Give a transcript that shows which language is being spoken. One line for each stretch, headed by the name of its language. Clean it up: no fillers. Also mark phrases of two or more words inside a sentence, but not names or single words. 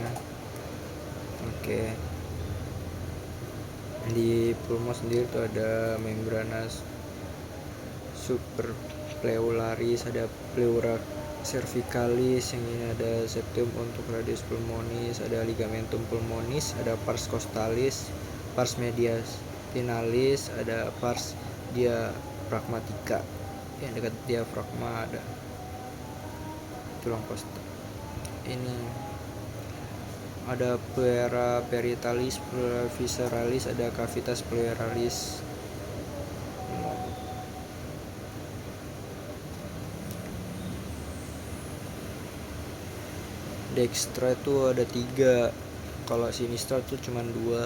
Indonesian: Oke. Di pulmo sendiri tuh ada
Latin: membrana superpleuralis,
Indonesian: ada
Latin: pleura cervicalis,
Indonesian: yang ini ada septum untuk
Latin: radius pulmonis,
Indonesian: ada
Latin: ligamentum pulmonis,
Indonesian: ada
Latin: pars costalis, pars mediastinalis,
Indonesian: ada
Latin: pars diaphragmatica,
Indonesian: yang dekat diafragma ada tulang kosta. Ini ada
Latin: pleura parietalis, pleura visceralis,
Indonesian: ada
Latin: cavitas pleuralis.
Indonesian: Dextra itu ada 3, kalau sinistra itu cuma 2.